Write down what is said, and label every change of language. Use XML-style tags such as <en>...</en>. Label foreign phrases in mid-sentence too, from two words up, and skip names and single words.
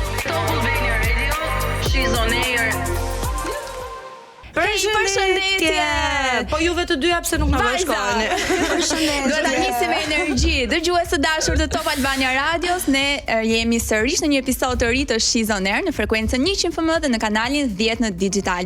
<en>Albania Radio, she's on air.</en> <sq>Përshëndetje. Po juve të dyja pse nuk na bashkoheni? Përshëndetje. Do ta nisim me energji. Dëgjues të dashur të Top Albania Radios, ne jemi sërish në një episod të ri të She's on Air në frekuencën 100 FM dhe në kanalin 10 në digital.</sq>